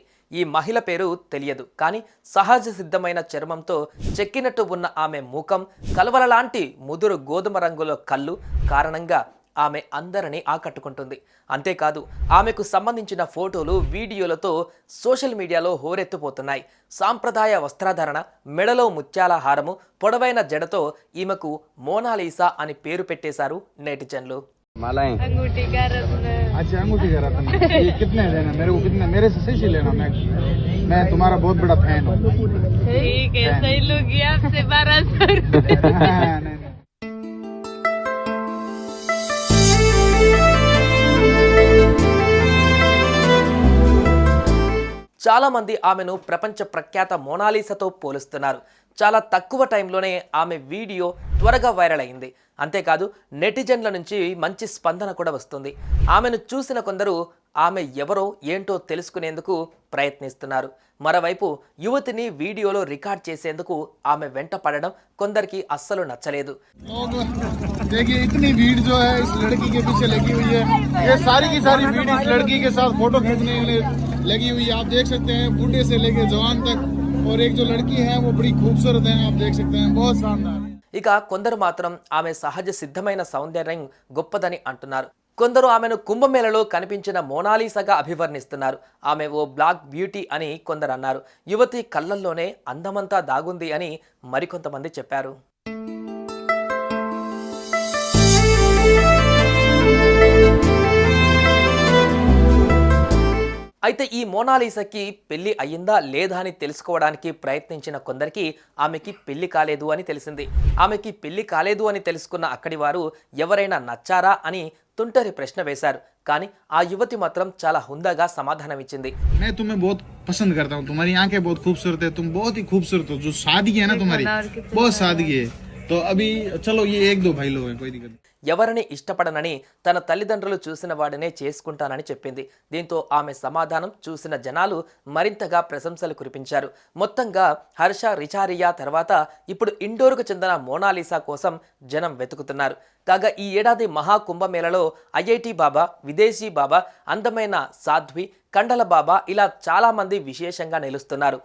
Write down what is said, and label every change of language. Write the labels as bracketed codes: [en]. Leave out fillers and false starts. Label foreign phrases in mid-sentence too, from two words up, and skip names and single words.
[te] ఈ మహిళ పేరు తెలియదు, కానీ సహజ సిద్ధమైన చర్మంతో చెక్కినట్టు ఉన్న ఆమె ముఖం, కలవలలాంటి ముదురు గోధుమ రంగులో కళ్ళు కారణంగా ఆమె అందరినీ ఆకట్టుకుంటుంది. అంతేకాదు, ఆమెకు సంబంధించిన ఫోటోలు, వీడియోలతో [en] social mediaలో [te] హోరెత్తిపోతున్నాయి. సాంప్రదాయ వస్త్రధారణ, మెడలో ముత్యాల హారము, పొడవైన జడతో ఈమెకు మోనాలీసా అని పేరు పెట్టేశారు నెటిజన్లు. [hi] अंगूठी का रत्न। अच्छा, अंगूठी का रत्न। ये कितने देना मेरे को? कितने? मेरे से सही लेना, मैं तुम्हारा बहुत बड़ा फैन हूँ। ठीक है, सही लूंगी आपसे 1200 रुपये। [te] చాలా మంది ఆమెను ప్రపంచ ప్రఖ్యాత మోనాలీసాతో పోలుస్తున్నారు. చాలా తక్కువ టైంలోనే ఆమె వీడియో త్వరగా వైరల్ అయింది. అంతేకాదు, నెటిజన్ల నుంచి మంచి స్పందన కూడా వస్తుంది. ఆమెను చూసిన కొందరు ఆమె ఎవరో ఏంటో తెలుసుకునేందుకు ప్రయత్నిస్తున్నారు. మరోవైపు యువతిని వీడియోలో రికార్డ్ చేసేందుకు ఆమె వెంట పడడం కొందరికి అస్సలు నచ్చలేదు. [hi] देखिए इतनी भीड़ जो है इस लड़की के पीछे लगी हुई है, ये सारी की सारी भीड़ इस लड़की के साथ फोटो खींचने के लिए लगी हुई है. आप देख सकते हैं बूढ़े से लेके जवान तक, और एक जो लड़की है वो बड़ी खूबसूरत है. आप देख सकते हैं, बहुत शानदार. [te] ఇక కొందరు మాత్రం ఆమె సహజ సిద్ధమైన సౌందర్యం గొప్పదని అంటున్నారు. కొందరు ఆమెను కుంభమేళలో కనిపించిన మోనాలీసాగా అభివర్ణిస్తున్నారు. ఆమె ఓ [en] black beauty [te] అని కొందరు అన్నారు. యువతి కళ్ళల్లోనే అందమంతా దాగుంది అని మరికొంతమంది చెప్పారు. అయితే ఈ మోనాలీసాకి పెళ్లి అయ్యిందా లేదా అని తెలుసుకోవడానికి ప్రయత్నించిన కొందరికి ఆమెకి పెళ్లి కాలేదు అని తెలిసింది. ఆమెకి పెళ్లి కాలేదు అని తెలుసుకున్న అక్కడి వారు ఎవరైనా నచ్చారా అని తుంటరి ప్రశ్న వేశారు. కానీ ఆ యువతి మాత్రం చాలా హుందాగా సమాధానం ఇచ్చింది. [hi] मैं तुम्हें बहुत पसंद करता हूँ, तुम्हारी आंखें बहुत खूबसूरत है, तुम बहुत ही खूबसूरत हो. जो सादगी है ना तुम्हारी, बहुत सादगी है. तो अभी चलो ये एक दो भाई लोग हैं, कोई दिक्कत नहीं. [te] ఎవరిని ఇష్టపడనని తన తల్లిదండ్రులు చూసిన వాడినే చేసుకుంటానని చెప్పింది. దీంతో ఆమె సమాధానం చూసిన జనాలు మరింతగా ప్రశంసలు కురిపించారు. మొత్తంగా హర్ష రిచారియా తర్వాత ఇప్పుడు ఇండోర్కు చెందిన మోనాలీసా కోసం జనం వెతుకుతున్నారు. కాగా ఈ ఏడాది మహాకుంభమేళలో ఐఐటి బాబా, విదేశీ బాబా, అందమైన సాధ్వి, కండల బాబా ఇలా చాలా మంది విశేషంగా నిలుస్తున్నారు.